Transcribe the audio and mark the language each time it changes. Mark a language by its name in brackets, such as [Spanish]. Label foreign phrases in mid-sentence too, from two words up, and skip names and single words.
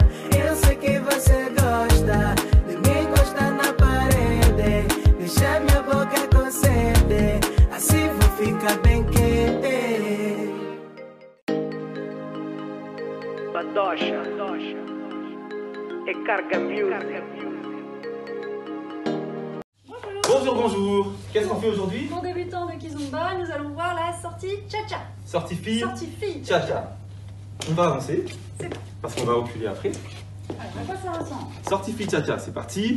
[Portuguese] Eu sei que você gosta de me encostar na parede, deixar minha boca com sede. Assim vou ficar bem quente. Badocha é carga music. [French] Bonjour, bonjour. Qu'est-ce qu'on fait aujourd'hui? Pour débutants de Kizomba, nous allons voir la sortie Cha-Cha. Sortie fille. Sortie fille. Cha-Cha. On va avancer. C'est bon. Parce qu'on va reculer après. Alors, on passe à l'ensemble. Sortie fille Cha-Cha, c'est parti.